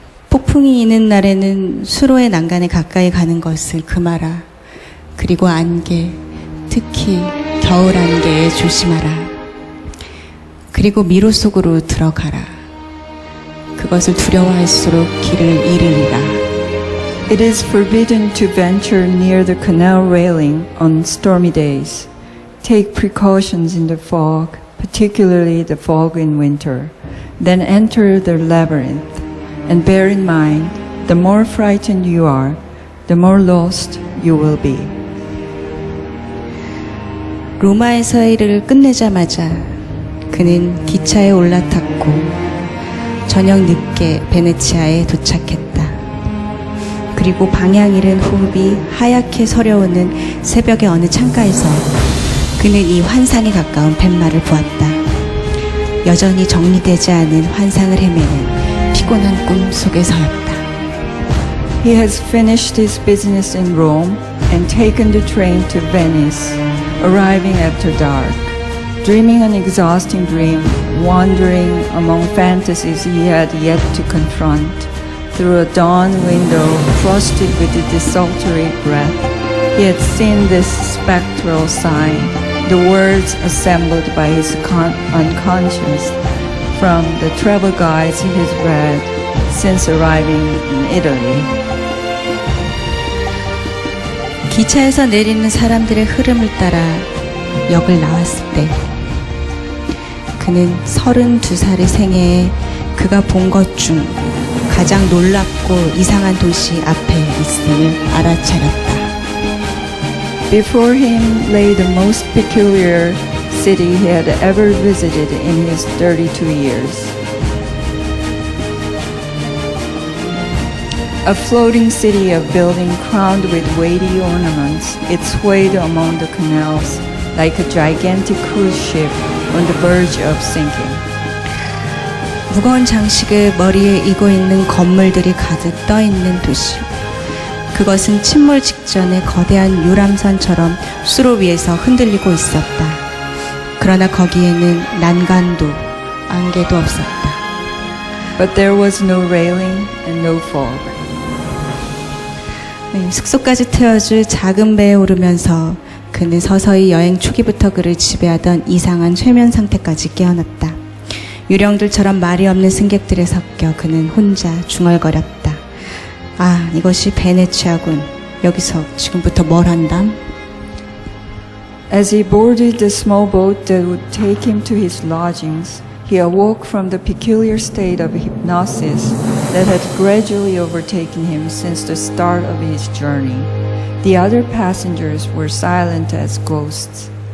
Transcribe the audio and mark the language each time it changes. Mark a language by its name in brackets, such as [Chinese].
[Korean] 폭풍이 이는 날에는 수로의 난간에 가까이 가는 것을 금하라. 그리고 안개, 특히 겨울 안개에 조심하라. 그리고 미로 속으로 들어가라. 그것을 두려워할수록 길을 잃으리라. [English] It is forbidden to venture near the canal railing on stormy days. Take precautions in the fog, particularly the fog in winter. Then enter the labyrinth. And bear in mind, the more frightened you are, the more lost you will be. [Korean] 로마에서의 일을 끝내자마자 그는 기차에 올라탔고 저녁 늦게 베네치아에 도착했다. 그리고 방향 잃은 호흡이 하얗게 서려오는 새벽의 어느 창가에서 그는 이 환상에 가까운 팻말을 보았다. 여전히 정리되지 않은 환상을 헤매는 피곤한 꿈 속에서였다. [English] He has finished his business in Rome and taken the train to Venice, arriving after dark. Dreaming an exhausting dream, wandering among fantasies he had yet to confront, through a dawn window frosted with the desultory breath, he had seen this spectral sign, the words assembled by his unconscious from the travel guides he has read since arriving in Italy. [Korean] 기차에서 내리는 사람들의 흐름을 따라 역을 나왔을 때 그는 32살의 생애에 그가 본 것 중 가장 놀랍고 이상한 도시 앞에 있음을 알아차렸다. [English] Before him lay the most peculiar city he had ever visited in his 32 years. A floating city of building crowned with weighty ornaments, it swayed among the canals like a gigantic cruise ship on the verge of sinking. [Korean] 무거운 장식을 머리에 이고 있는 건물들이 가득 떠 있는 도시. 그것은 침몰 직전에 거대한 유람선처럼 수로 위에서 흔들리고 있었다. 그러나 거기에는 난간도 안개도 없었다. [English] But there was no railing and no fog. [Korean] 네, 숙소까지 태워줄 작은 배에 오르면서 그는 서서히 여행 초기부터 그를 지배하던 이상한 최면 상태까지 깨어났다. 유령들처럼 말이 없는 승객들에 섞여 그는 혼자 중얼거렸다. 아, 이것이 베네치아군. 여기서 지금부터 뭘 한담? [English] As he boarded the small boat that would take him to his lodgings, he awoke from the peculiar state of hypnosis that had gradually overtaken him since the start of his journey. The other passengers were silent as ghosts.